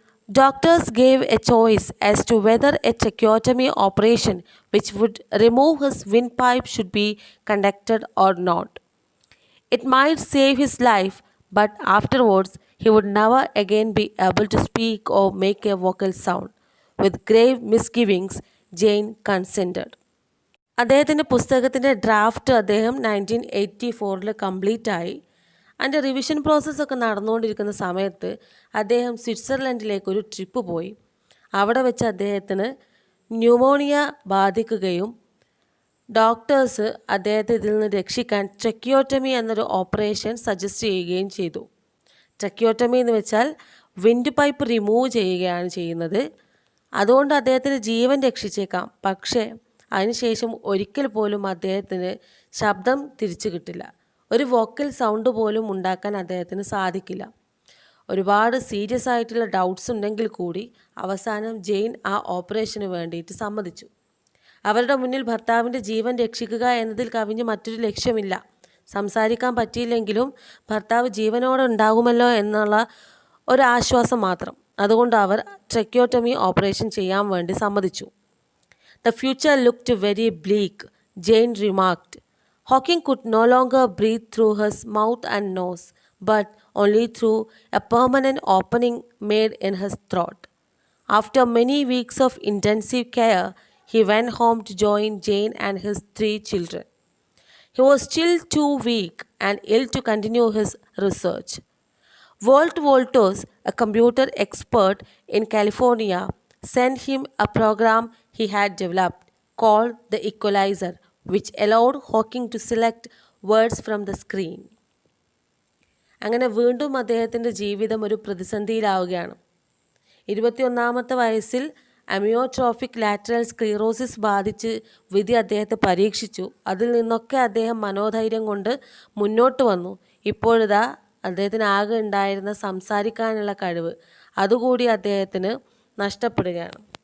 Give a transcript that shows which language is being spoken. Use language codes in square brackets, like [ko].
[en] Doctors gave a choice as to whether a tracheotomy operation which would remove his windpipe should be conducted or not. It might save his life, but afterwards he would never again be able to speak or make a vocal sound. With grave misgivings, Jane consented. [ml] അദ്ദേഹത്തിൻ്റെ പുസ്തകത്തിൻ്റെ draft അദ്ദേഹം 1984 complete ആയി. അതിൻ്റെ revision പ്രോസസ്സൊക്കെ നടന്നുകൊണ്ടിരിക്കുന്ന സമയത്ത് അദ്ദേഹം സ്വിറ്റ്സർലൻഡിലേക്ക് ഒരു trip പോയി. അവിടെ വെച്ച് അദ്ദേഹത്തിന് ന്യൂമോണിയ ബാധിക്കുകയും ഡോക്ടേഴ്സ് അദ്ദേഹത്തെ ഇതിൽ നിന്ന് രക്ഷിക്കാൻ ട്രക്കിയോട്ടമി എന്നൊരു ഓപ്പറേഷൻ സജസ്റ്റ് ചെയ്യുകയും ചെയ്തു. ട്രക്കിയോട്ടമി എന്ന് വെച്ചാൽ വിൻഡ് പൈപ്പ് റിമൂവ് ചെയ്യുകയാണ് ചെയ്യുന്നത്. അതുകൊണ്ട് അദ്ദേഹത്തിന് ജീവൻ രക്ഷിച്ചേക്കാം. പക്ഷേ അതിനുശേഷം ഒരിക്കൽ പോലും അദ്ദേഹത്തിന് ശബ്ദം തിരിച്ചു കിട്ടില്ല. ഒരു വോക്കൽ സൗണ്ട് പോലും ഉണ്ടാക്കാൻ അദ്ദേഹത്തിന് സാധിക്കില്ല. ഒരുപാട് സീരിയസ് ആയിട്ടുള്ള ഡൗട്ട്സ് ഉണ്ടെങ്കിൽ കൂടി അവസാനം ജെയിൻ ആ ഓപ്പറേഷന് വേണ്ടിയിട്ട് സമ്മതിച്ചു. അവരുടെ മുന്നിൽ ഭർത്താവിൻ്റെ ജീവൻ രക്ഷിക്കുക എന്നതിൽ കവിഞ്ഞ് മറ്റൊരു ലക്ഷ്യമില്ല. സംസാരിക്കാൻ പറ്റിയില്ലെങ്കിലും ഭർത്താവ് ജീവനോടെ ഉണ്ടാകുമല്ലോ എന്നുള്ള ഒരു ആശ്വാസം മാത്രം. അതുകൊണ്ട് അവർ ട്രക്കിയോട്ടമി ഓപ്പറേഷൻ ചെയ്യാൻ വേണ്ടി സമ്മതിച്ചു. [en] The future looked very bleak, Jane remarked. Hawking could no longer breathe through his mouth and nose, but only through a permanent opening made in his throat. After many weeks of intensive care, he went home to join Jane and his 3 children. He was still too weak and ill to continue his research. Walt Wolters, a computer expert in California, sent him a program he had developed called the Equalizer, which allowed Hawking to select words from the screen. [ml] അങ്ങനെ വീണ്ടും അദ്ദേഹത്തിൻ്റെ ജീവിതം ഒരു പ്രതിസന്ധിയിലാവുകയാണ്. 21-ാമത്തെ വയസ്സിൽ amyotrophic lateral sclerosis ബാധിച്ച് വിധി അദ്ദേഹത്തെ പരീക്ഷിച്ചു. അതിൽ നിന്നൊക്കെ അദ്ദേഹം മനോധൈര്യം കൊണ്ട് മുന്നോട്ട് വന്നു. ഇപ്പോഴിതാ അദ്ദേഹത്തിന് ആകെ ഉണ്ടായിരുന്ന സംസാരിക്കാനുള്ള കഴിവ് അതുകൂടി അദ്ദേഹത്തിന് നഷ്ടപ്പെടുകയാണ്.